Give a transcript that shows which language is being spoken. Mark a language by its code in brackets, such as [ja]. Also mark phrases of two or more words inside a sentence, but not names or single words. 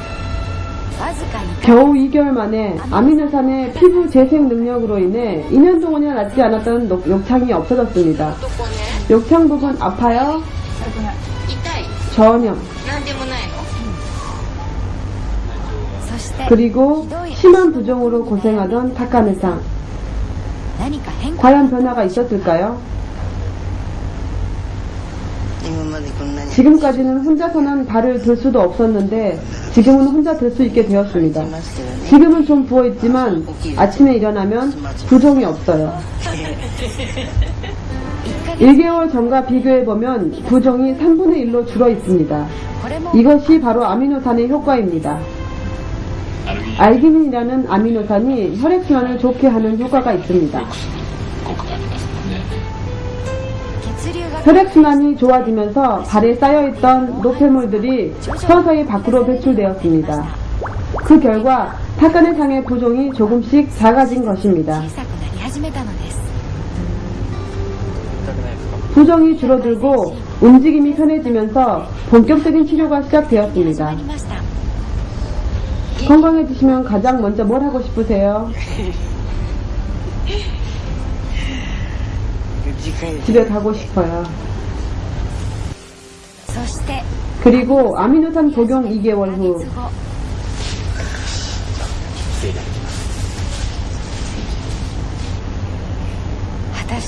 [ko] 겨우 2개월 만에 아미노산의 피부 재생 능력으로 인해 2년 동안이나 낫지 않았던 욕창이 없어졌습니다. 욕창 부분 아파요? 전혀. 그리고 심한 부종으로 고생하던 타카네상. [ja] 何か変化 [ko] 과연 변화가 있었을까요? [ja] 今までこんなに [ko] 지금까지는 혼자서는 발을 들 수도 없었는데 지금은 혼자 들 수 있게 되었습니다. [ja] いましたよね [ko] 지금은 좀 부어있지만 아침에 일어나면 부종이 없어요. 1개월 전과 비교해보면 부종이 3분의 1로 줄어 있습니다. [ja] これも [ko] 이것이 바로 아미노산의 효과입니다. 알기닌이라는 아미노산이 혈액순환을 좋게 하는 효과가 있습니다. [ja] 効果がありますもんね。血流が [ko] 혈액순환이 좋아지면서 발에 쌓여있던 노폐물들이 서서히 밖으로 배출되었습니다. 그 결과 타카네상의 부종이 조금씩 작아진 것입니다. [ja] 小さくなり始めたのです [ko] 부종이 줄어들고 움직임이 편해지면서 본격적인 치료가 시작되었습니다. [ja] ありました [ko] 건강해지시면 가장 먼저 뭘 하고 싶으세요? [ja] 次回 [ko] 집에 가고 싶어요. [ja] そして [ko] 그리고 아미노산 복용 2개월 1 후 [ja] ヶ月後 果たして